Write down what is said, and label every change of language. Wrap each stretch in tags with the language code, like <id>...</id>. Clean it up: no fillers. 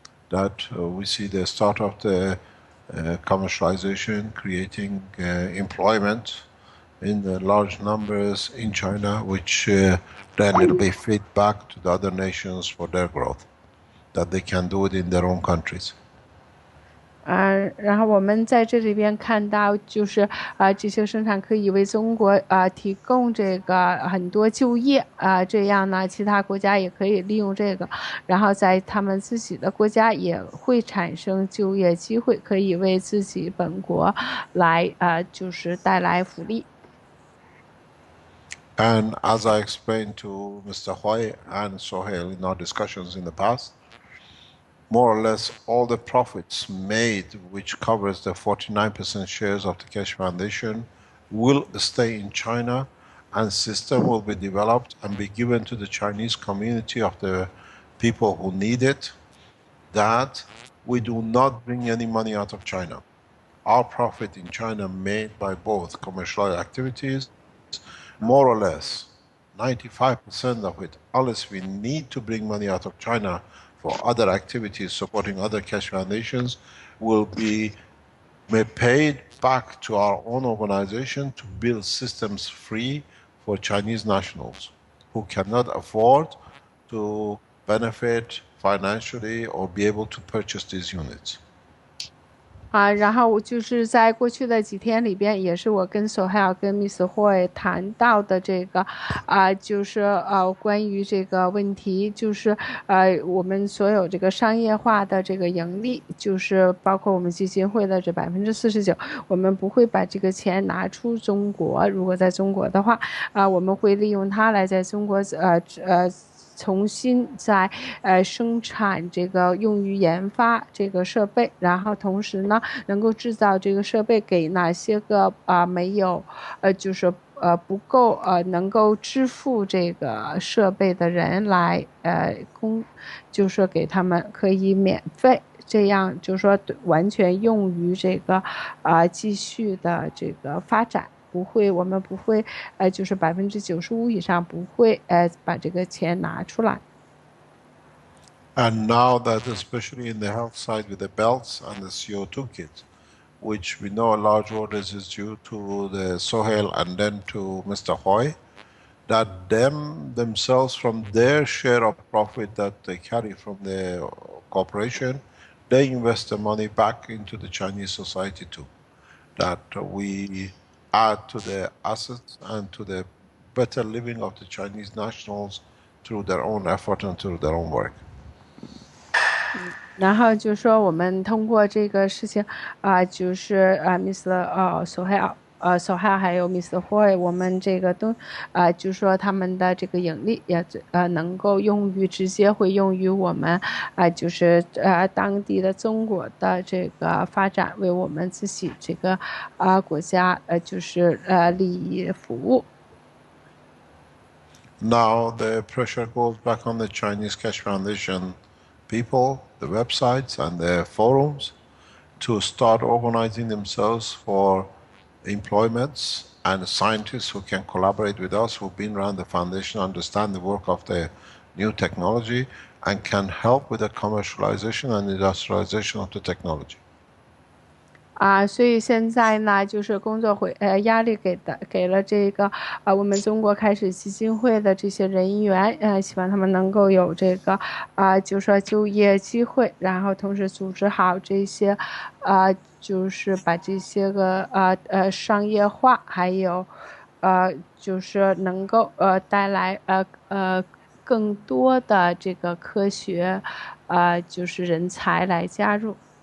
<en>That we see the start of the commercialization, creating employment in the large numbers in China, which then it'll be fed back to the other nations for their growth, that they can do it in their own countries.</en> <zh>然后我们在这里边看到，就是这些生产可以为中国提供这个很多就业这样呢，其他国家也可以利用这个，然后在他们自己的国家也会产生就业机会，可以为自己本国来就是带来福利。</zh> <en>And as I explained to Mr. Hui and Sohail in our discussions in the past, more or less all the profits made, which covers the 49% shares of the Keshe Foundation, will stay in China, and system will be developed and be given to the Chinese community of the people who need it, that we do not bring any money out of China. Our profit in China made by both commercial activities, more or less 95% of it, unless we need to bring money out of China for other activities supporting other Keshe foundations, will be paid back to our own organization to build systems free for Chinese nationals who cannot afford to benefit financially or be able to purchase these units.</en> <zh>然后就是在过去的几天里边，也是我跟索海尔跟 Miss Hui 谈到的这个就是关于这个问题，就是我们所有这个商业化的这个盈利，就是包括我们基金会的这49%，我们不会把这个钱拿出中国。如果在中国的话，我们会利用它来在中国重新在生产这个用于研发这个设备，然后同时呢能够制造这个设备给哪些个没有就是不够能够支付这个设备的人来就是说给他们可以免费，这样就是说完全用于这个继续的这个发展。不会，我们不会，就是95%以上不会，把这个钱拿出来。</zh> <en>And now that, especially in the health side with the belts and the CO2 kit, which we know a large orders is due to the Sohail and then to Mr. Hui, that themselves from their share of profit that they carry from the corporation, they invest the money back into the Chinese society too. That we add to the assets and to the better living of the Chinese nationals through their own effort and through their own work.</en> <zh>然后就说我们通过这个事情就是Mr. 索海还有 Mr. Hui， 我们这个都就说他们的这个盈利也能够用于直接会用于我们就是当地的中国的这个发展，为我们自己这个国家就是利益服务。</zh> <en>Now the pressure goes back on the Chinese Keshe Foundation people, the websites and the forums, to start organizing themselves for employments, and scientists who can collaborate with us, who've been around the foundation, understand the work of the new technology, and can help with the commercialization and industrialization of the technology.</en> <zh>所以现在呢，就是工作压力给了这个我们中国开始基金会的这些人员，希望他们能够有这个就说就业机会，然后同时组织好这些就是把这些个商业化，还有就是能够带来更多的这个科学就是人才来加入。</zh>